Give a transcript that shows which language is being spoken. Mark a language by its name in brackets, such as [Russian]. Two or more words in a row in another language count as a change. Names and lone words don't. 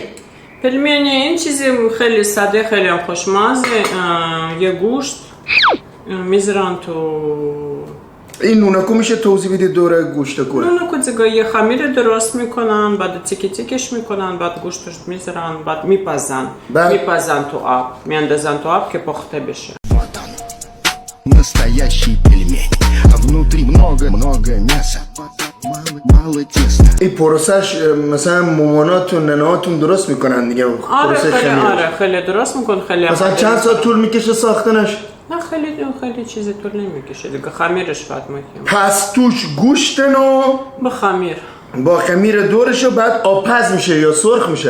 [Persian] پلمنی این چیزی خیلی ساده خیلی هم خوشمزه یه گوشت میذارن تو این نونکو میشه توضیح بدید دوره گوشت کوره نونکو دیگه یه خمیر درست میکنن بعد تیکه تیکش میکنن بعد گوشتش میذارن بعد میپزن تو آب میاندازن تو آب که پخته بشه [Russian] Настоящий пельмень, а внутри много мяса, мало теста. [Persian] این پروسش مثلا ماماناتون ننهاتون درست میکنن دیگه آره خیلی درست میکن خیلی مثلا چند ساعت طول میکشه ساختنش؟ نه خیلی چیزی طول نمیکشه دیگه خمیرش باید میکنم پس توش گوشتن و با خمیر دورش و بعد آبپز میشه یا سرخ میشه؟